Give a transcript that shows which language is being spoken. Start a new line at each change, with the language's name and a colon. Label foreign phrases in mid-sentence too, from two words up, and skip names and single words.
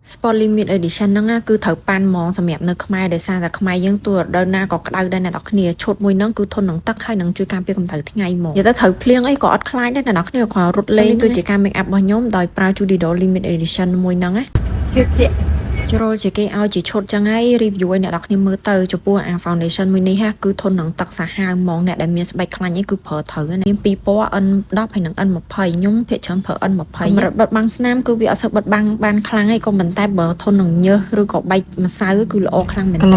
Khmer: Sport Limit Edition ហ្នឹងគឺត្រូវប៉ាន់ហ្មងសម្រាប់នៅខ្មែរដោយសារតែខ្មែរយើងទោះដល់ណាក៏ក្តៅដែរអ្នកនរគ្នាឈុតមួយហ្នឹងគឺធន់នឹងទឹកហើយនឹងជួយ ការពារកម្ដៅថ្ងៃហ្មងនិយាយទៅត្រូវភ្លៀងអីក៏អត់ខ្លាចដែរអ្នកនរគ្នាគ្រាន់រត់លេងគឺជាការ
English: make up
Khmer: របស់ខ្ញុំដោយប្រើ Judido Limit Edition មួយហ្នឹងណាជឿជាក់ជ្រុលជាគេឲ្យជាឈុតចឹងហើយ review ឲ្យអ្នកនរគ្នាមើលទៅចំពោះអា foundation មួយនេះគឺធន់នឹងទឹកសាហាវហ្មងអ្នកដែលមានស្បែកខ្លាញ់អីគឺប្រើត្រូវណាមានពីរពណ៌ N10 ហើយនិង N20 ខ្ញុំភាគច្រើនប្រើ N20 កម្រិតបិទបាំងស្នាមគឺវាអត់សូវបិទបាំងបានខ្លាំងឯងក៏ប៉ុន្តែបើធន់នឹងញើសឬក៏បែកម្សៅគឺល្អខ្លាំងមែនតើ